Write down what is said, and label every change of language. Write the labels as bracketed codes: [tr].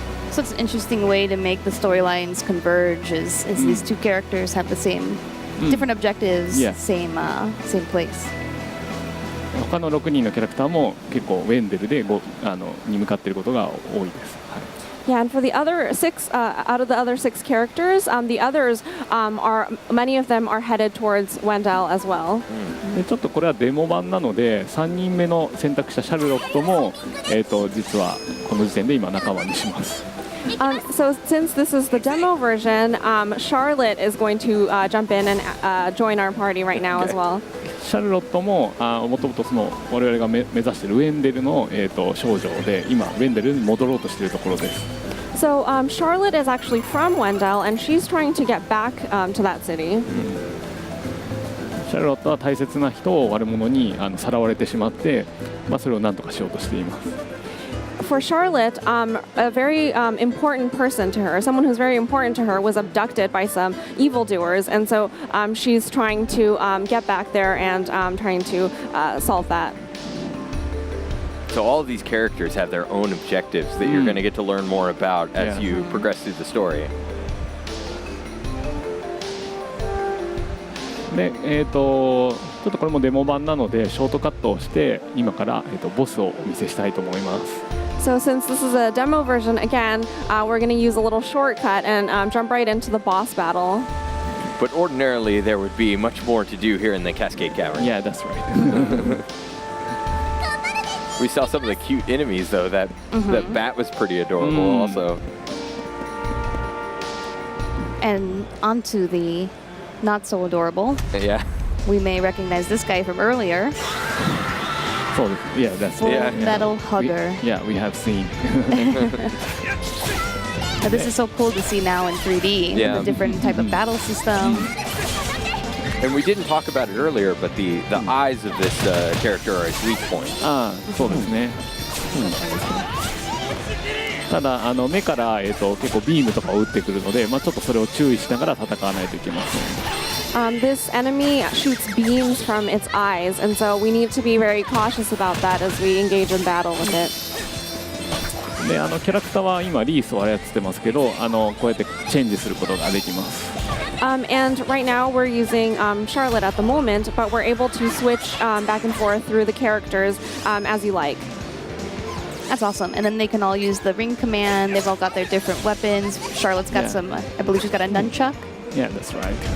[en] So it's an interesting way to make the storylines converge as these two characters have the same different objectives, same place. [ja] 他の6人のキャラクターも結構ウェンデルでに向かっていることが多いです。 [en] Yeah, and for the other 6, out of the other 6 characters, the others many of them are headed towards Wendell as well. [ja] でちょっとこれはデモ版なので3人目の選択したシャルロットも、実はこの時点で今仲間にします。 [en] So since this is the demo version, Charlotte is going to jump in and join our party right now as well. [ja] シャルロットももともと我々が目指しているウェンデルの、少女で今ウェンデルに戻ろうとしているところです。 [en] So Charlotte is actually from Wendell, and she's trying to get back to that city. [ja] シャルロットは大切な人を悪者にさらわれてしまって、それを何とかしようとしています。 [en] For Charlotte, a very important person to her, someone who's very important to her, was abducted by some evildoers, and so she's trying to get back there and trying to solve that. So all of these characters have their own objectives that you're going to get to learn more about as you progress through the story. [ja] で、ちょっとこれもデモ版なのでショートカットをして今から、ボスをお見せしたいと思います。 [en] So since this is a demo version, again, we're going to use a little shortcut and jump right into the boss battle. But ordinarily, there would be much more to do here in the Cascade Cavern. Yeah, that's right. We saw some of the cute enemies, though. That bat was pretty adorable, also. And onto the not so adorable. Yeah. We may recognize this guy from earlier. So, yeah, that's Full Metal Hugger. We have seen. But this is so cool to see now in 3D. Yeah. The different type of battle system. And we didn't talk about it earlier, but the eyes of this character are his weak point. [ja] そうですね。ただ目から、結構ビームとかを撃ってくるので、ちょっとそれを注意しながら戦わないといけません。 [en] This enemy shoots beams from its eyes, and so we need to be very cautious about that as we engage in battle with it. [ja] でキャラクターは今リースを操ってますけど、こうやってチェンジすることができます。 [en] And right now we're using Charlotte at the moment, but we're able to switch back and forth through the characters as you like. That's awesome. And then they can all use the ring command. They've all got their different weapons. Charlotte's got some, I believe she's got a nunchuck. Yeah, that's right.